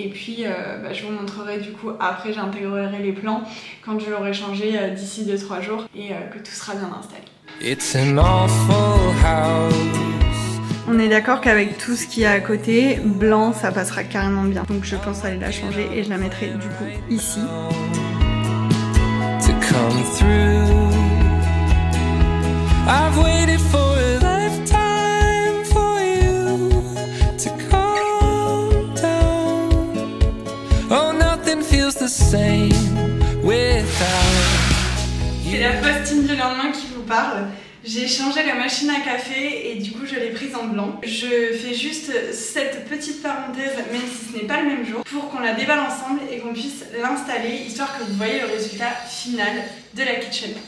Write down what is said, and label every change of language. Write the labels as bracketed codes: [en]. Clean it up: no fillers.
[fr] Et puis, je vous montrerai du coup, après, j'intégrerai les plans quand je l'aurai changé d'ici 2-3 jours et que tout sera bien installé. [en] It's an awful house. [fr] On est d'accord qu'avec tout ce qu'il y a à côté, blanc ça passera carrément bien. Donc je pense aller la changer et je la mettrai du coup ici. [en] To come through. I've waited for a lifetime for you to calm down. Oh, nothing feels the same without. [fr] C'est la postine du lendemain qui vous parle. J'ai changé la machine à café et du coup je l'ai prise en blanc. Je fais juste cette petite parenthèse, même si ce n'est pas le même jour, pour qu'on la déballe ensemble et qu'on puisse l'installer, histoire que vous voyez le résultat final de la kitchen.